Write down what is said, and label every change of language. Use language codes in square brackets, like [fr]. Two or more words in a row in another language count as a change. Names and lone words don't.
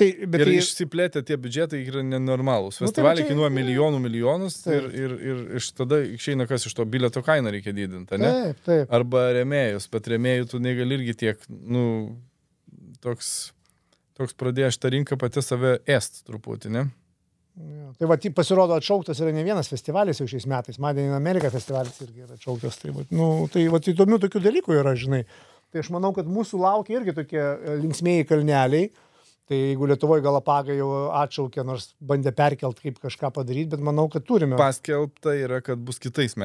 [lt] ir išsiplėtę tie biudžetai yra nenormalūs. Festivaliai kainuoja milijonus ir iš tada išeina, kas iš to bilieto kainą reikia didinti, ne? Taip. Arba rėmėjus, bet rėmėjų tu negali irgi tiek, nu, toks pradėjo šitą rinką pati save ėst truputį, ne? Ja, tai va, pasirodo, atšauktas yra ne vienas festivalis jau šiais metais. Made in America festivalis irgi yra atšauktas. Tai va, įdomių tokių dalykų yra, žinai. Tai aš manau, kad mūsų laukia irgi tokie linksmėjai kalneliai. Tai jeigu Lietuvoje Galapagai jau atšaukė, nors bandė perkelt kaip kažką padaryti, bet manau, kad turime. Paskelbta yra, kad bus kitais metais.